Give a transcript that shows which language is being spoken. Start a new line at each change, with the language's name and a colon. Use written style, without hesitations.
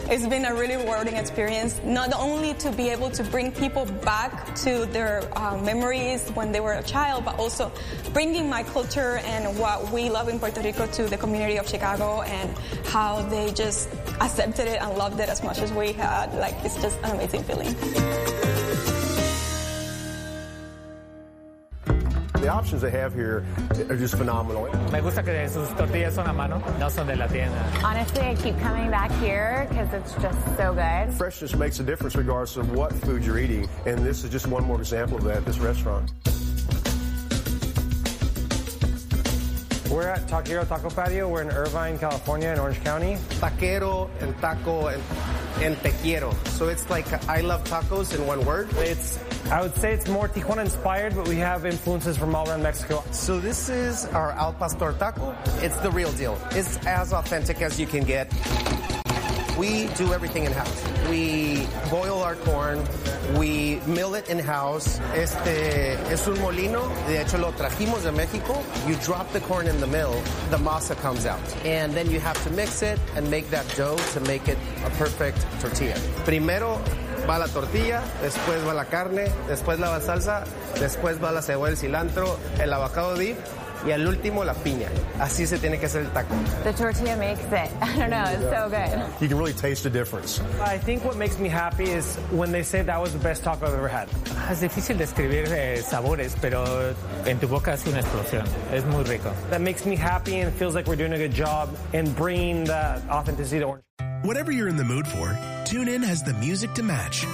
English: It's been a really rewarding experience, not only to be able to bring people back to their memories when they were a child, but also bringing my culture and what we love in Puerto Rico to the community of Chicago and how they just accepted it and loved it as much as we had. Like, it's just an amazing feeling. The options they have here are just phenomenal.
Spanish: Me gusta que sus tortillas son a mano, no son de la tienda.
English: Honestly, I keep coming back here because it's just so good. Freshness makes a difference regardless of what food you're eating, and this is just one more example of that at this restaurant. We're at Taquero Taco Patio. We're in Irvine, California, in Orange County. Taquero and taco and te quiero. So it's like I love tacos in one word. I would say it's more Tijuana inspired, but we have influences from all around Mexico. So this is our Al Pastor taco. It's the real deal. It's as authentic as you can get. We do everything in-house. We boil our corn. We mill it in-house.
Spanish: Este es un molino. De hecho, lo trajimos de México.
English: You drop the corn in the mill, the masa comes out. And then you have to mix it and make that dough to make it a perfect tortilla.
Spanish: Primero va la tortilla, después va la carne, después la salsa, después va la cebolla, el cilantro, el avocado dip. Y al último, la piña. Así se tiene que hacer el taco.
English: The tortilla makes it. I don't know, it's so good. You can really taste the difference. I think what makes me happy is when they say that was the best taco I've ever had.
Spanish: Es difícil describir sabores, pero en tu boca es una explosión. Es muy rico.
English: That makes me happy and it feels like we're doing a good job in bringing the authenticity to Orange. Whatever you're in the mood for, TuneIn has the music to match.